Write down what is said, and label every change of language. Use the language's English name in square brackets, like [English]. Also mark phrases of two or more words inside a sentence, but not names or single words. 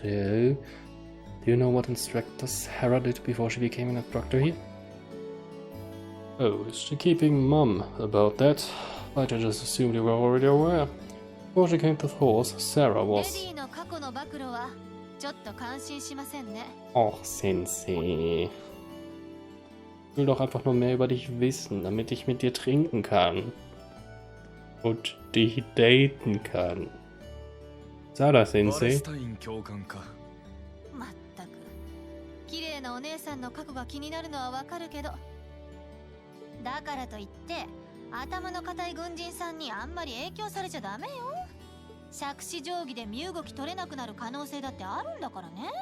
[English] Do you know what Instructor Sarah did before she became an instructor here? Oh, is she keeping mum about that? I just assumed you were already aware. Before she came to Chores, Sarah was... Oh, Sensei. [German] Ich will doch einfach nur mehr über dich wissen, damit ich mit dir trinken kann. Und dich daten kann. Sada Sensei. [Japanese] まったく綺麗なお姉さんの過去が気になるのはわかるけど、だからといって頭の固い軍人さんにあんまり影響されちゃダメよ。杓子定規で身動き取れなくなる可能性だってあるんだからね。